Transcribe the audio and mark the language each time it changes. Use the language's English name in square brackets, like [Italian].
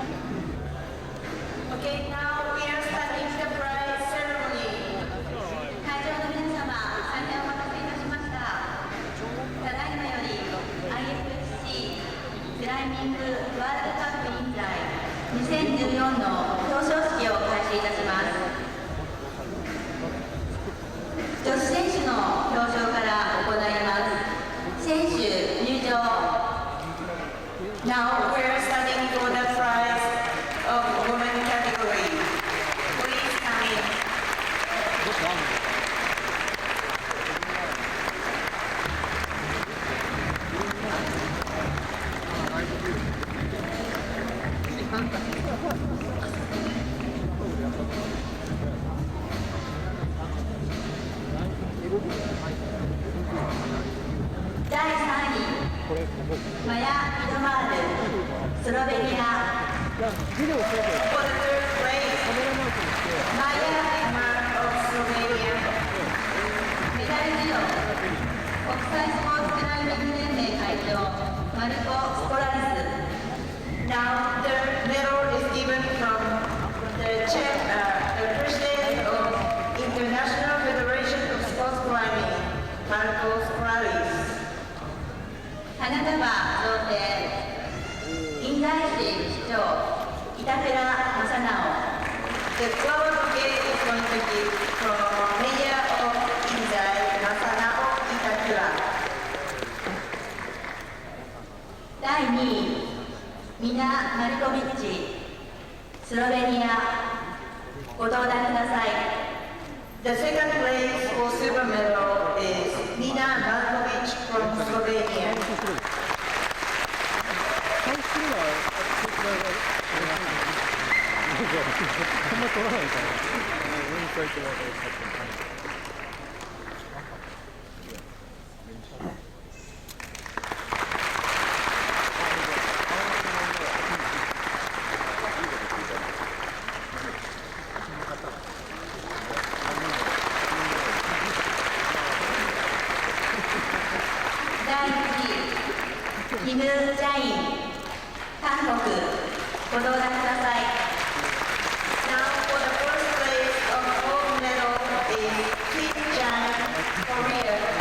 [English] Okay, now we are starting the prize ceremony. [Japanese] 会場の皆様、大変お待たせいたしました。ただいまより IFSC クライミングワールドカップインザイ2014の表彰式を開始いたします。女子選手の表彰から行います。選手入場。 [English] Now we are starting for the prize of women category. Please come in. [Japanese] 第3位、マヤ・ミドマール、スロベニア。 [English] For the third place, Maya Vidmar of Slovenia. [Japanese] メダル授与、国際スポーツクライミング連盟会長、マルコ・スコラリス。 [English] Now the medal is given from the President of International Federation of Sports Climbing, Marco Scoralis. [Japanese] 花束贈呈、印西市市長、板倉正直。 [English] The flower bouquet is going to be from Mayor of Inzai, Masanao Itakura. [Japanese] 第2位、ミナ・マルコビッチ、スロベニア。ご登壇ください。 [English] The second place for silver medal is Mina Markovic from Slovenia. [Japanese] あんま取らないから。第1位、キム・ジャイン、韓国、ご登壇ください。 [English] Now for the first place of gold medal is Kim Jae, Korea.